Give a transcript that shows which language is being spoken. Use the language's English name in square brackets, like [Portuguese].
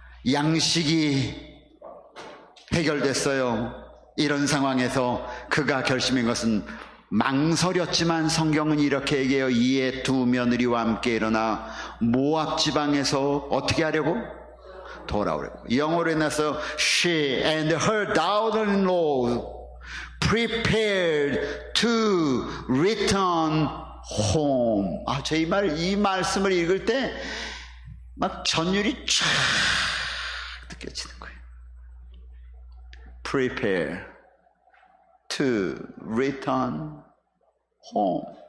[Korean] 양식이 해결됐어요. 이런 상황에서 그가 결심한 것은 망설였지만 성경은 이렇게 얘기해요. 이에 두 며느리와 함께 일어나 모압 지방에서 어떻게 하려고? 돌아오려고. 영어로 해놨어요. [English] She and her daughter-in-law prepared to return home. [Korean] 이 말씀을 읽을 때 막 전율이 쫙 느껴지는 거예요. [English] Prepare to return home.